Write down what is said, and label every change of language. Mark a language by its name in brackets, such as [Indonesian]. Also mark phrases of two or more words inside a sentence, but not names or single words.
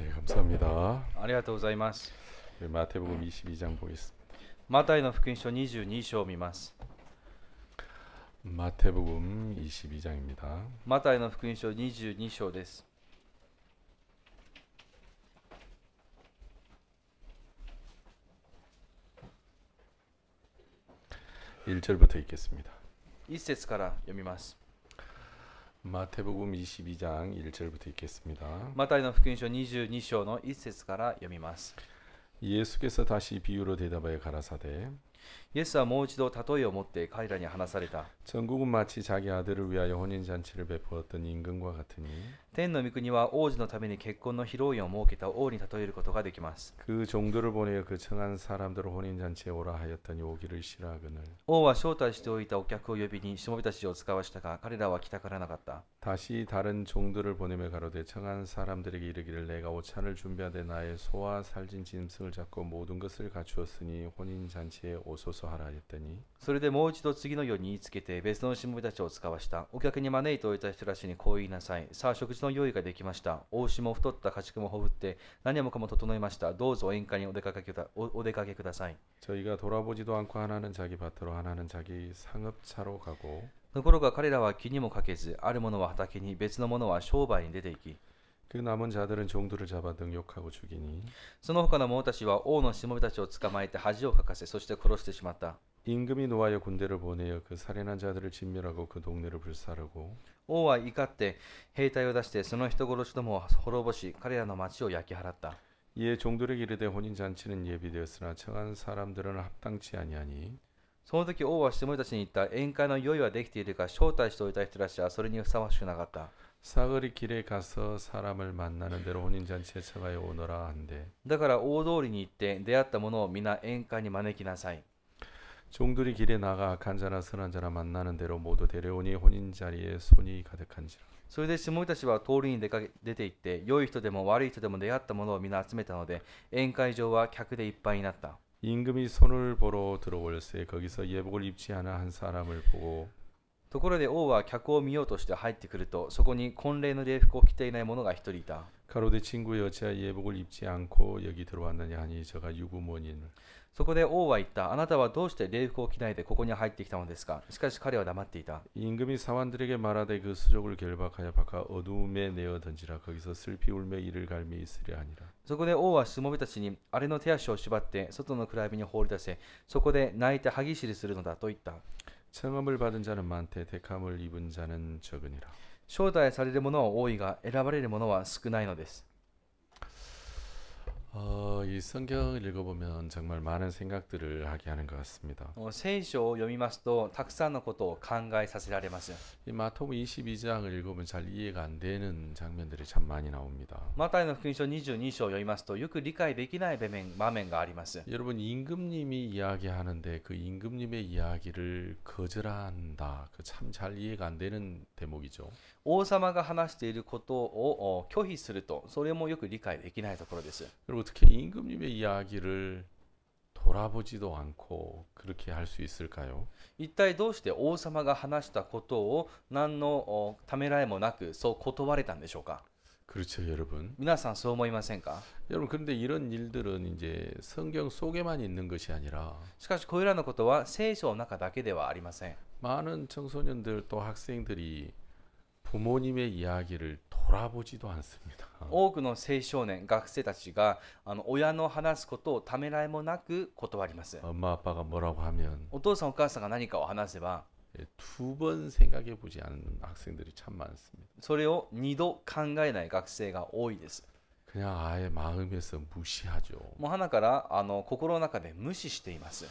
[Korean] 감사합니다. [Japanese] ありがとうございます。 [Korean] 마태복음 22장 보겠습니다. [Japanese] マタイの福音書22章を見ます。 [Korean] 마태복음 22장입니다. [Japanese] マタイの福音書22章です。 [Korean] 1절부터 읽겠습니다. [Japanese] 1 節から読みます。 [Korean] 마태복음 22장 1절부터 읽겠습니다. [Japanese] マタイの福音書22章の1節から読みます。 [Korean] 예수께서 다시 비유로 대답하여 가라사대 [Japanese] イエスはもう一度例えを持って彼らに話された。 [Korean] 전국은 마치 자기 아들을 위하여 혼인잔치를 베푸었던 임금과 같으니 [Japanese] 天の御国は王子のために結婚の披露宴を設けた王に例えることができます。 [Korean] 그 종들을 보내어 그 청한 사람들을 혼인잔치에 오라 하였더니 오기를 싫어하거늘 [Japanese] 王は招待しておいたお客を呼びにしもべたちを使わしたが彼らは来たからなかった。 [Korean] 다시 다른 종들을 보내며 가로되 청한 사람들에게 이르기를 내가 오찬을 준비하되 나의 소와 살진 짐승을 잡고 모든 것을 갖추었으니 혼인잔치에 오소서 하라 하였더니 [Japanese] それでもう一度次のように言いつけて別のしもべたちを使わした。お客に招いておいた人たちにこう言いなさい。さあ食事の用意ができました。お牛も太った家畜もほふって何もかも整いました。どうぞ宴会にお出かけください。 [Korean] 저희가 돌아보지도 않고 하나는 자기 밭으로 하나는 자기 상업차로 가고 [Japanese] ところが彼らは気にもかけず、ある者は畑に別の者は商売に出て行き、 [Korean] 그 남은 자들은 종들을 잡아 능욕하고 죽이니 [Japanese] その他の者たちは王のしもべたちを捕まえて恥をかかせ、そして殺してしまった。 [Korean] 임금이 노하여 군대를 보내어 그 살인한 자들을 진멸하고 그 동네를 불사르고 [Japanese] 王は怒って兵隊を出してその人殺しどもを滅ぼし、彼らの町を焼き払った。 [Korean] 이에 종들에게 이르되 혼인잔치는 예비되었으나 청한 사람들은 합당치 아니하니 [Japanese] その時王はしもべたちに言った。宴会の用意はできているが招待しておいた人たちはそれにふさわしくなかった。 [Korean] 사거리 길에 가서 사람을 만나는 대로 혼인잔치에 청하여 오너라 한대 [Japanese] だから大通りに行って出会った者を皆宴会に招きなさい。 [Korean] 종들이 길에 나가 악한 자나 선한 자나 만나는 대로 모두 데려오니 혼인자리에 손이 가득한지라 [Japanese] それでしもべたちは通りに出て行って、良い人でも悪い人でも出会った者を皆集めたので、宴会場は客でいっぱいになった。 [Korean] 임금이 손을 보러 들어올세 거기서 예복을 입지 않은 한 사람을 보고 [Japanese] ところで王は客を見ようとして入ってくると、そこに婚礼の礼服を着ていない者が一人いた。 [Korean] 가로되 친구여 어찌하여 예복을 입지 않고 여기 들어왔느냐 하니 저가 유구몬인을 [Japanese] そこで王は言った。あなたはどうして礼服を着ないでここに入ってきたのですか。しかし彼は黙っていた。 [Korean] 임금이 사환들에게 말하되 그 수족을 결박하여 바깥 어두움에 내어 던지라 거기서 슬피 울며 이를 갈미 있으려 하니라 [Japanese] そこで王はしもべたちにあれの手足を縛って外の暗闇に放り出せ、そこで泣いて歯ぎしりするのだと言った。 [Korean] 청함을 받은 자는 많되 택함을 입은 자는 적으니라 [Japanese] 招待される者は多いが選ばれる者は少ないのです。 [Korean] 이 성경을 읽어보면 정말 많은 생각들을 하게 하는 것 같습니다. [Japanese] 聖書を読みますとたくさんのことを考えさせられます。 [Korean] 이 마태복음 22장을 읽어보면 잘 이해가 안 되는 장면들이 참 많이 나옵니다. [Japanese] マタイの福音書22章を読みますとよく理解できない場面があります。 [Korean] 여러분 임금님이 이야기하는데 그 임금님의 이야기를 거절한다. 그 참 잘 이해가 안 되는 대목이죠. [Japanese] 王様が話していることを拒否すると、それもよく理解できないところです。 [Korean] 그리고 특히 임금님의 이야기를 돌아보지도 않고 그렇게 할 수 있을까요? [Japanese] 一体どうして王様が話したことを何のためらいもなくそう断れたんでしょうか。 [Korean] 그렇죠, 여러분. [Japanese] 皆さんそう思いませんか。 [Korean] 여러분 그런데 이런 일들은 이제 성경 속에만 있는 것이 아니라 [Japanese] しかしこれらのことは聖書の中だけではありません。 [Korean] 많은 청소년들 또 학생들이 부모님의 이야기를 돌아보지도 않습니다. [Japanese] 多くの青少年、学生たちが親の話すことをためらいもなく断ります。 [Korean] 엄마 아빠가 뭐라고 하면 [Japanese] お父さんお母さんが何かを話せば [Korean] 두 번 생각해 보지 않는 학생들이 참 많습니다. [Japanese] それを二度考えない学生が多いです。 [Korean] 그냥 아예 마음에서 무시하죠. [Japanese] もう鼻から心の中で無視しています。